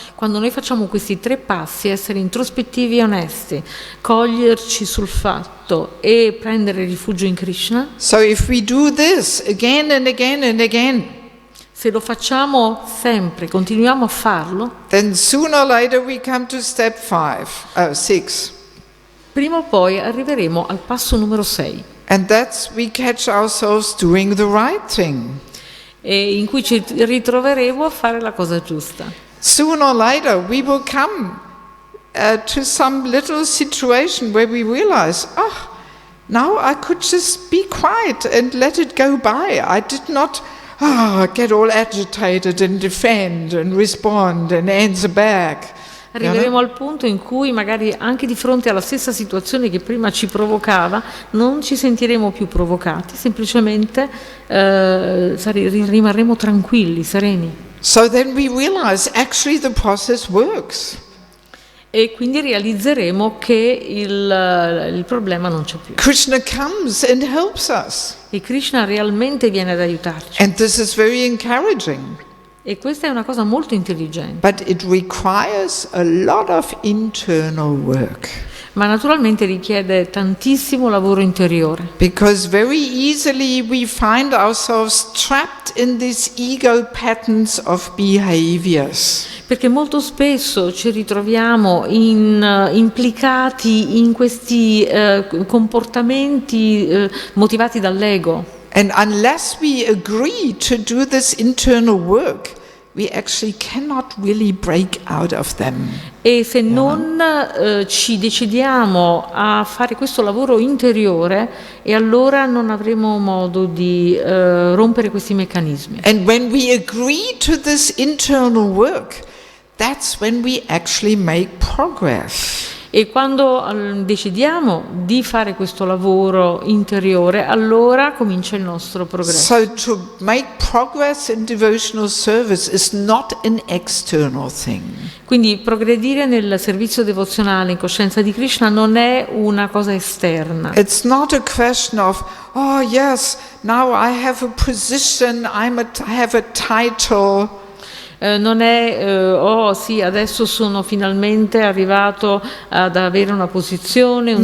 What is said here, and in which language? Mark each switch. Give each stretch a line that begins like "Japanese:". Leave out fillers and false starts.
Italian: Quando noi facciamo questi 3 passi, essere introspettivi e onesti, coglierci sul fatto e prendere rifugio in Krishna,
English: so if we do this again and again and again,
Italian: se lo facciamo sempre, continuiamo a farlo,
English: then sooner or later we come to step 6.
Italian: prima o poi arriveremo al passo numero 6,
English: And that's we catch ourselves doing the right thing.
Italian: e in cui ci ritroveremo a fare la cosa giusta.
English: Sooner or later we will come to some little situation where we realize, now I could just be quiet and let it go by. I did not get all agitated and defend and respond and answer back.
Italian: Arriveremo al punto in cui magari anche di fronte alla stessa situazione che prima ci provocava non ci sentiremo più provocati, semplicemente rimarremo tranquilli, sereni.
English: So then we realize actually the process works.
Italian: E quindi realizzeremo che il problema non c'è più.
English: Krishna comes and helps us.
Italian: E Krishna realmente viene ad aiutarci.
English: And this is very encouraging.
Italian: E questa è una cosa molto intelligente.
English: But it requires a lot of internal work.
Italian: Ma naturalmente richiede tantissimo lavoro interiore.
English: Because very easily we find ourselves trapped in these ego patterns of behaviors.
Italian: Perché molto spesso ci ritroviamo implicati in questi comportamenti motivati dall'ego.
English: And unless we agree to do this internal work, we actually cannot really break out of them.
Italian: E se non ci decidiamo a fare questo lavoro interiore, e allora non avremo modo di rompere questi meccanismi.
English: And when we agree to this internal work, that's when we actually make progress.
Italian: E quando decidiamo di fare questo lavoro interiore, allora comincia il nostro progresso.
English: So to make progress in devotional service is not an external thing.
Italian: Quindi progredire nel servizio devozionale in coscienza di Krishna non è una cosa esterna.
English: It's not a question of, oh yes, now I have a position, I have a title.
Italian: Non è, oh sì, adesso sono finalmente arrivato ad avere una posizione, un